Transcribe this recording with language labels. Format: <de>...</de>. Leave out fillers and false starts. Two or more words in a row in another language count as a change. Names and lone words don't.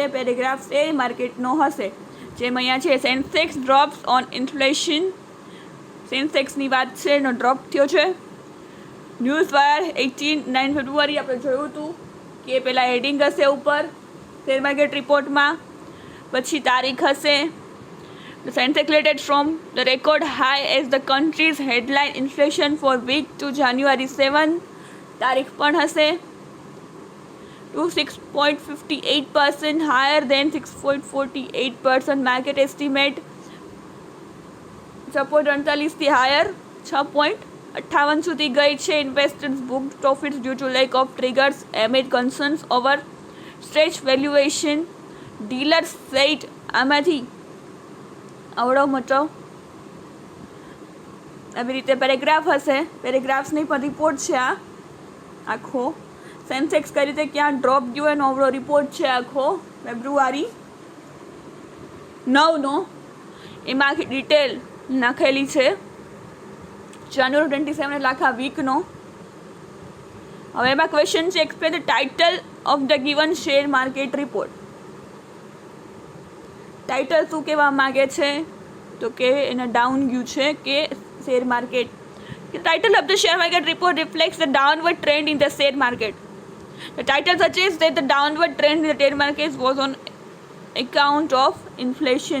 <gu>પેરેગ્રાફ</gu> <en>share marketno</en> <gu>હશે, જેમ અહીંયા છે</gu> <en>Sensex drops on inflation.</en> <gu>સેન્સેક્સની વાત છે, એનો ડ્રોપ થયો છે.</gu> <en>news wire</en> <gu>9 ફેબ્રુઆરી આપણે જોયું હતું કે પહેલાં હેડિંગ હશે ઉપર</gu> <en>share market reportmā,</en> <gu>પછી તારીખ હશે.</gu> <en>The Sensex related from the record high as the country's headline inflation for week to January 7.</en> <gu>તારીખ પણ હશે.</gu> <en>to 6.58% higher than 6.48% market estimate.</en> <gu>સપોર્ટ 48 થી હાયર 6.58 સુધી ગઈ છે.</gu> <en>ઇન્વેસ્ટર્સ booked profits due to lack of triggers amid concerns over stretch valuation. Dealers said</en> <gu>આમાંથી આવડો મોટો આવી રીતે પેરેગ્રાફ હશે. પેરેગ્રાફ્સની પણ રિપોર્ટ છે આ આખો. સેન્સેક્સ કઈ રીતે ક્યાં ડ્રોપ ગયો એનો અવળો રિપોર્ટ છે આખો ફેબ્રુઆરી 9નો. એમાં આખી ડિટેલ નાખેલી છે. જાન્યુઆરી 27 એટલે આખા વીકનો. હવે એમાં ક્વેશ્ચન છે</gu> <en>explain the title of the given share market report.</en> <gu>ટાઇટલ શું કહેવા માગે છે તો કે એને ડાઉન ગયું છે કે શેર માર્કેટ.</gu> <en>The title of the share market report reflects the downward trend in the share market. The title suggests that the downward trend in the share market was on account of inflation.</en>